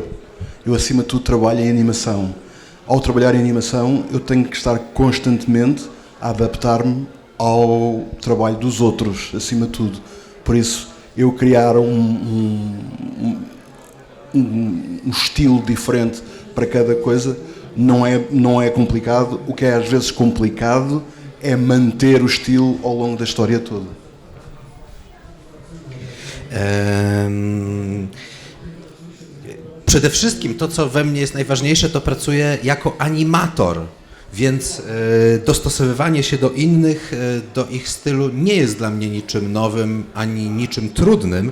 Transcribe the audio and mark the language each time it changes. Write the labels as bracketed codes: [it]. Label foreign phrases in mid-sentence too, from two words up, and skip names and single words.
[pt] Eu, acima de tudo, trabalho em animação. Ao trabalhar em animação, eu tenho que estar constantemente a adaptar-me ao trabalho dos outros, acima de tudo. Por isso, eu criar um estilo diferente para cada coisa não é complicado. O que é às vezes complicado é manter o estilo ao longo da história toda. [pl] Przede wszystkim to, co we mnie jest najważniejsze, to pracuję jako animator, więc dostosowywanie się do innych, do ich stylu nie jest dla mnie niczym nowym, ani niczym trudnym.